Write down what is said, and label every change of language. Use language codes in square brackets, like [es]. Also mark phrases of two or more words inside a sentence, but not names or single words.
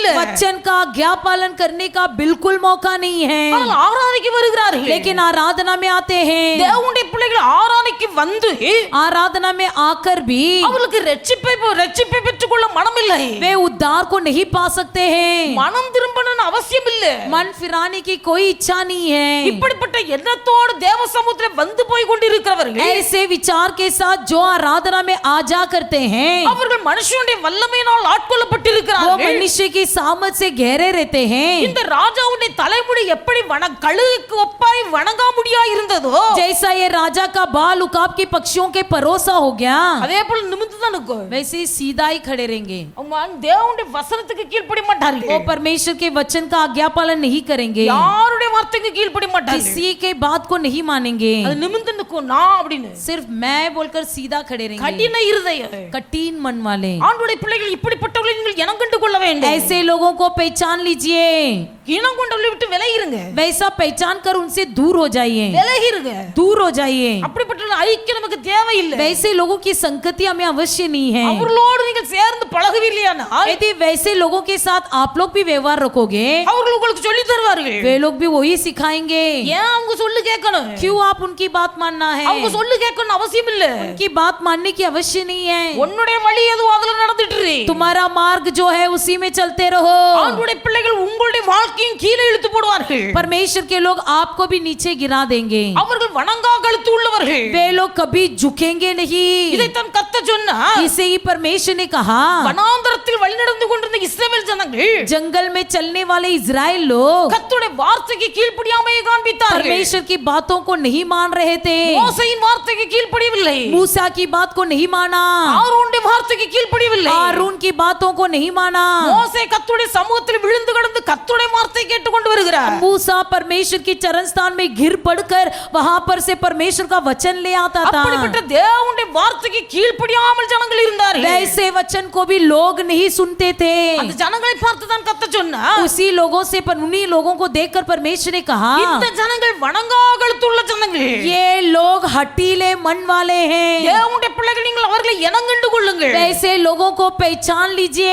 [hi] वचन का आज्ञा पालन करने का बिल्कुल मौका नहीं है। [ta] ஆனால் ஆராதனைக்கு வருகிறார்கள். [hi] लेकिन आराधना में आते हैं, [ta] தேவனுடைய பிள்ளைகள் ஆராதனைக்கு வந்து [hi] आराधना में आकर भी [ta] அவர்களுக்கு ரட்சிப்பை பெற்றுக்கொள்ள மனம் இல்லை. [hi] वे उद्धार को नहीं पा सकते हैं। [ta] மனம் திரும்பணும்னு அவசியம் இல்ல. [hi] मन फिराने की कोई इच्छा नहीं है। [ta] இப்படிப்பட்ட எண்ணத்தோடு தேவ சமூகத்திலே வந்து போய் கொண்டிருக்கிறவர்கள் [hi] ऐसे विचार के साथ जो आराधना में आ जा करते हैं, [ta] அவர்கள் மனுஷனுடைய வல்லமையினால் [hi] वो [ta] ஆட்கொள்ளப்பட்டிருக்கிறார்கள். [hi] मनुष्य की सामर्थ से घेरे रहते हैं। [ta] இந்த ராஜாவுடைய தலைமுடி எப்படி கழுகுக்கு ஒப்பாய் வணங்கா முடியா இருந்ததோ [hi] जैसा ये राजा का बाल उकाब के पक्षियों के परोसा हो गया, [ta] அதே போல நிமிர்ந்து தான் இருக்கும். [hi] वैसे ही सीधा ही खड़े रहेंगे। [ta] அவங்க தேவனுடைய வசனத்துக்கு கீழ்ப்படிய மாட்டார்கள். [hi] वो परमेश्वर के वचन का आज्ञा पालन नहीं करेंगे, [ta] யாருடைய வார்த்தைக்கு கீழ்ப்படிய மாட்டார்கள். [hi] किसी के बात को नहीं मानेंगे। [ta] அது நிமிர்ந்து நிற்கும் நான் அப்படின்னு. [hi] सिर्फ मैं बोलकर सीधा खड़े रहेंगे। [ta] கடின இருதயம். [hi] कठिन मन वाले [ta] ஆண்டவருடைய பிள்ளைகள் இப்படிப்பட்டவர்களை நீங்கள் இனம் கண்டு கொள்ள வேண்டும். [hi] ऐसे लोगों को पहचान लीजिए। [ta] இனம் கொண்டவர்களை விட்டு விலகிருங்க. [hi] वैसा पहचान कर उनसे दूर हो जाइए, [ta] விலகிருங்க. [hi] दूर हो जाइए। [ta] அப்படிப்பட்ட ஐக்கியம் நமக்கு தேவையில்லை. [hi] वैसे लोगों की संगति हमें अवश्य नहीं है। [ta] அவர்களோடு நீங்கள் சேர்ந்து பழகுவீர்களானால் [hi] यदि वैसे लोगों के साथ आप लोग भी व्यवहार रखोगे, [ta] அவர்கள் உங்களுக்கு சொல்லி தருவார்கள். [hi] वे लोग भी वही सिखाएंगे। [ta] ஏன் அவங்க சொல்லு கேட்கணும்? [hi] क्यों आप उनकी बात मानना है? [ta] அவங்க சொல்லு கேட்கணும் அவசியம் இல்ல. [hi] उनकी बात मानने की अवश्य नहीं है। [ta] உன்னுடைய வழி எதுவோ அதுல நடந்துட்டு இரு. [hi] तुम्हारा मार्ग जो है उसी में चलते रहो। [ta] ஆண்டவருடைய பிள்ளைகள் உங்களுடைய வாழ்க்கையின் கீழே இழுத்து போடுவார்கள். [hi] परमेश्वर के लोग आपको भी नीचे गिरा देंगे। [ta] அவர்கள் வணங்கா கழுத்து உள்ளவர்கள். [hi] वे लोग कभी झुकेंगे नहीं। [ta] இதைத்தான் கர்த்தர் சொன்னார். [hi] इसे ही परमेश्वर ने कहा, [ta] வனாந்தரத்தில் வழிநடந்து கொண்டிருந்த இஸ்ரவேல் ஜனங்கள் [hi] जंगल में चलने वाले इजराइल लोग [ta] கர்த்தருடைய வார்த்தைக்கு கீழ்ப்படியாமையை காண்பித்தார்கள். [hi] परमेश्वर की बातों को नहीं मान रहे थे, [ta] மோசேயின் வார்த்தைக்கு கீழ்ப்படியவில்லை. [hi] मूसा की बात को नहीं माना, [ta] ஆரோனுடைய தேவனுடைய வார்த்தைக்கு கீழ்ப்படியவில்லை. [hi] हारून की बातों को नहीं माना. [ta] மோசே கர்த்தருடைய சமூகத்தில் விழுந்து கிடந்து கர்த்தருடைய வார்த்தையை கேட்டுக்கொண்டு வருகிறார். [hi] मूसा परमेश्वर की चरण स्थान में गिर पड़कर वहां पर से परमेश्वर का वचन ले आता था. [ta] அப்படிப்பட்ட தேவனுடைய வார்த்தைக்கு கீழ்ப்படியாமல் ஜனங்கள் இருந்தார்கள். [hi] वैसे वचन को भी लोग नहीं सुनते थे. [ta] அந்த ஜனங்களை பார்த்து தான் கர்த்தர் சொன்னார், [hi] उसी लोगों से पर उन्हीं लोगों को देखकर परमेश्वर ने कहा, [ta] இந்த ஜனங்கள் வணங்காகழுத்துள்ள ஜனங்கள், [hi] ये लोग हठीले मन वाले हैं. [ta] தேவனுடைய பிள்ளைகள் நீங்கள் அவர்களை இனங்கண்டு கொள்ளுங்கள். [hi] वैसे लोगों को पहचान लीजिए.